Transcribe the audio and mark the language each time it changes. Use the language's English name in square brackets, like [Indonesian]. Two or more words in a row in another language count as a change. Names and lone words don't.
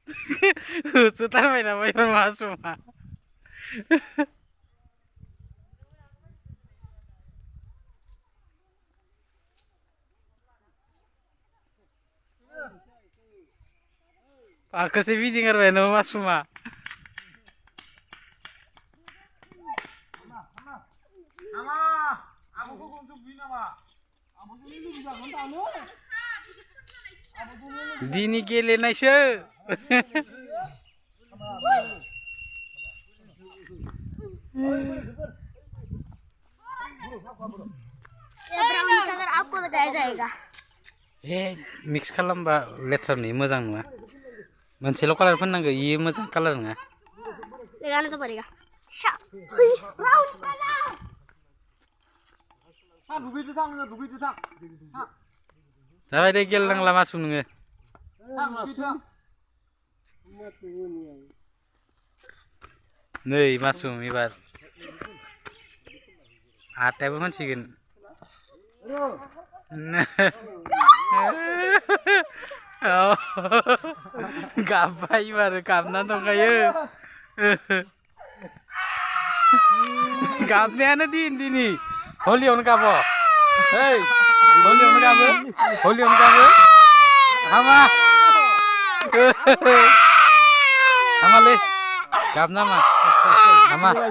[Bodo] होसोथारबाय नामा एबार मासुमा पाखोसो गिदिंगारबाय नामा मासुमा दिनै गेलेनायसो [Hindi] ये [English] brown color [Hindi] आपको लगाया जाएगा [Bodo] मिक्स खालामबा लेथ्रा नुयो मोजां नङा मोनसेल' कालार फोननांगौ इयो मोजां कालार नङा [Hindi] लगाना तो पड़ेगा [English] brown color [Bodo] जाबाय दे गेलेनांला मासु नोङो नै मासुम एबार आटायाबो मोनसिगोन गाबबाय एबार गाबना दंखायो गाबनायानो दिनै हलियावनो गाबो ओइ हलियावनो गाबो हामा हामालै गाबना मा हामा